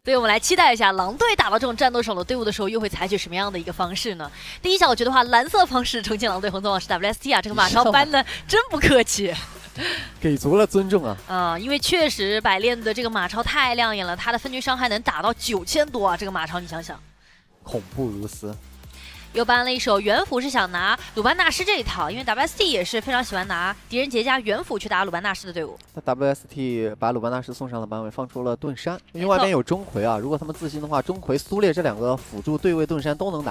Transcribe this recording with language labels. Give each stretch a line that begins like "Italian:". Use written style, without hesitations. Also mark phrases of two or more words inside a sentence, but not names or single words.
Chinese: 所以我們來期待一下狼隊打到這種戰鬥手的隊伍的時候，又會採取什麼樣的一個方式呢？第一小我覺得話，藍色方式呈現狼隊，紅色方式 WST 啊，這個馬超搬的真不客氣，給足了尊重啊！因為確實百煉的這個馬超太亮眼了，他的分區傷害能打到9000多啊！這個馬超你想想，恐怖如斯。又搬了一手元辅，是想拿鲁班纳什這一套，因為 WST 也是非常喜歡拿狄仁杰加元輔去打魯班纳什的队伍。那 WST 把鲁班纳什送上了班位，放出了盾山，因为外边有钟馗啊。如果他们自信的话，钟馗、苏烈这两个辅助对位盾山都能打。